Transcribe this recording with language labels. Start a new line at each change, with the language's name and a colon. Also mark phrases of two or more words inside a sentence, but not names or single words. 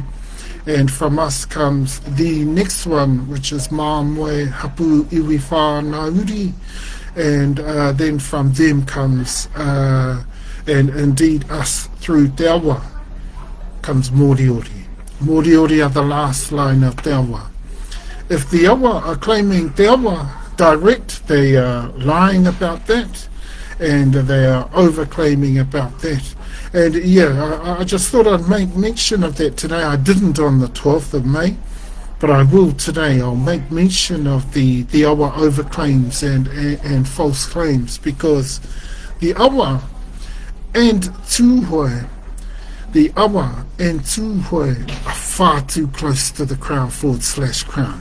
English: And from us comes the next one, which is Māmoe
Māori: Hapu iwi whānauri.
English: And then from them comes, and indeed us through Te Awa, comes Moriori. Moriori are the last line of Te Awa. If the awa are claiming te awa direct, they are lying about that, and they are over-claiming about that. And yeah, I just thought I'd make mention of that today. I didn't on the 12th of May, but I will today. I'll make mention of the awa over-claims and false claims, because the awa and tūhoe, the awa and tūhoe are far too close to the Crown/Crown.